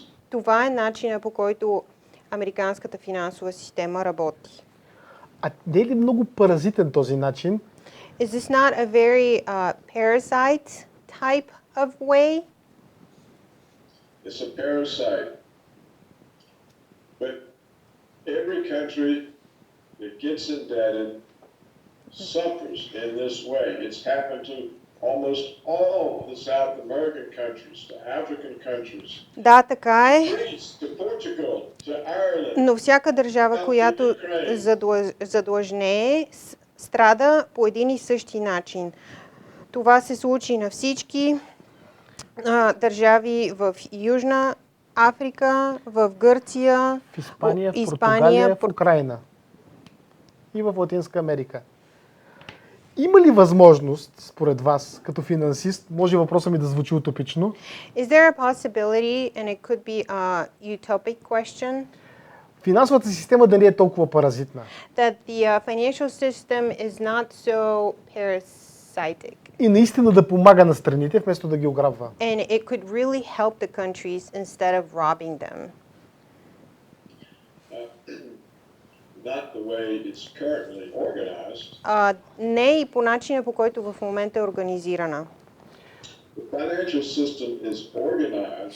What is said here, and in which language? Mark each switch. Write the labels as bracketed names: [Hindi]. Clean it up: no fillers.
[Bulgarian] Това е начинът, по който американската финансова система работи. А не е ли много паразитен този начин? [English] Is this not a very parasite type of way? It's a parasite. But every country that gets indebted suffers in this way. It's happened to almost all the South American countries, to African countries. [Bulgarian] Да, така е. [English] To Portugal, to Ireland. [Bulgarian] Но всяка държава, която задлъжнее, страда по един и същи начин. Това се случи на всички държави в Южна Африка, в Гърция, в Испания, в Португалия, в Украина и в Латинска Америка. Има ли възможност, според вас, като финансист, може въпросът ми да звучи утопично? [English] Is there a possibility, and it could be a utopic question, [Bulgarian] финансовата система да не е толкова паразитна? [English] That the financial system is not so parasitic. [Bulgarian] И наистина да помага на страните, вместо да ги ограбва. [English] And it could really help the countries instead of robbing them. Not the way it's currently organized. [Bulgarian] Не и по начина, по който в момента е организирана. [English] The financial system is organized.